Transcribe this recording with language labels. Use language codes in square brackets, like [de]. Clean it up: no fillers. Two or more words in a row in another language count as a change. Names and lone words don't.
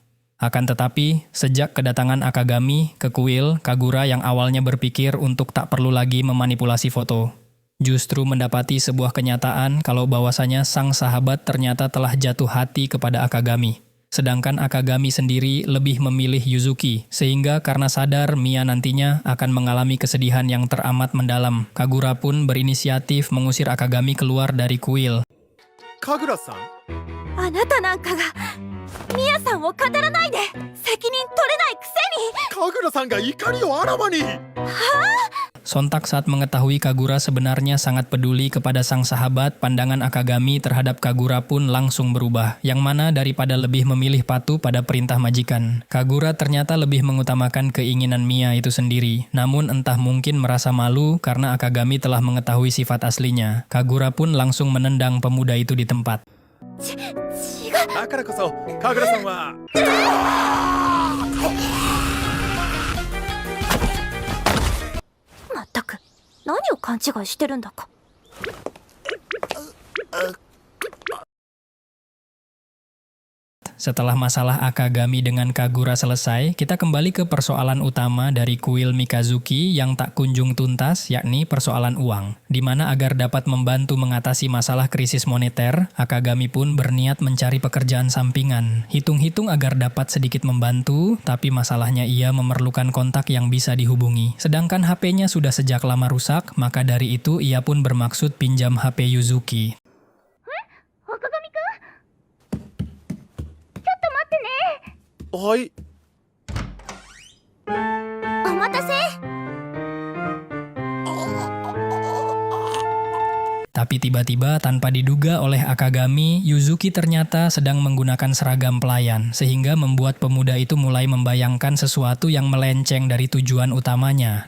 [id] Akan tetapi, sejak kedatangan Akagami ke kuil, Kagura yang awalnya berpikir untuk tak perlu lagi memanipulasi foto, justru mendapati sebuah kenyataan kalau bahwasanya sang sahabat ternyata telah jatuh hati kepada Akagami. Sedangkan Akagami sendiri lebih memilih Yuzuki, sehingga karena sadar Mia nantinya akan mengalami kesedihan yang teramat mendalam, Kagura pun berinisiatif mengusir Akagami keluar dari kuil. [ja] 神楽さん、あなたなんかがミヤさんを語らないで責任取れないくせに。神楽さんが怒りをあらわに。 [id] Sontak saat mengetahui Kagura sebenarnya sangat peduli kepada sang sahabat, pandangan Akagami terhadap Kagura pun langsung berubah, yang mana daripada lebih memilih patuh pada perintah majikan, Kagura ternyata lebih mengutamakan keinginan Mia itu sendiri. Namun entah mungkin merasa malu karena Akagami telah mengetahui sifat aslinya, Kagura pun langsung menendang pemuda itu di tempat. [ja] だからこそ神楽さんは。まったく何を勘違いしてるんだか。 [id] Setelah masalah Akagami dengan Kagura selesai, kita kembali ke persoalan utama dari kuil Mikazuki yang tak kunjung tuntas, yakni persoalan uang. Di mana agar dapat membantu mengatasi masalah krisis moneter, Akagami pun berniat mencari pekerjaan sampingan. Hitung-hitung agar dapat sedikit membantu, tapi masalahnya ia memerlukan kontak yang bisa dihubungi. Sedangkan HP-nya sudah sejak lama rusak, maka dari itu ia pun bermaksud pinjam HP Yuzuki. [ja] はい。お待たせ。 [id] Tapi tiba-tiba tanpa diduga oleh Akagami, Yuzuki ternyata sedang menggunakan seragam pelayan, sehingga membuat pemuda itu mulai membayangkan sesuatu yang melenceng dari tujuan utamanya.